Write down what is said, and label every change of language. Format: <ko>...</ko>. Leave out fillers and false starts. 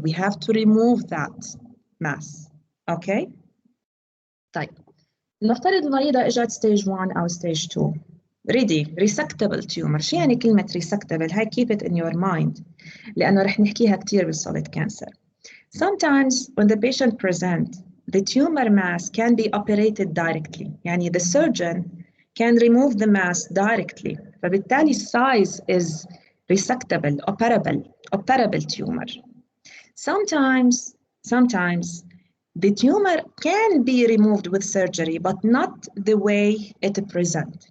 <en>We have to remove that mass, okay?</en> <ar>طيب نفترض المريضة اجت</ar> <en>stage 1 أو stage 2 ready resectable tumor.</en> <ar>شو يعني كلمة resectable؟ هاي</ar> <en>keep it in your mind</en> <ar>لأنه رح نحكيها كتير بالsolid cancer.</ar> <en>Sometimes when the patient presents, the tumor mass can be operated directly. يعني the surgeon can remove the mass directly.</en> <ar>فبالتالي</ar> <en>size is resectable, operable tumor. Sometimes the tumor can be removed with surgery, but not the way it presents.</en>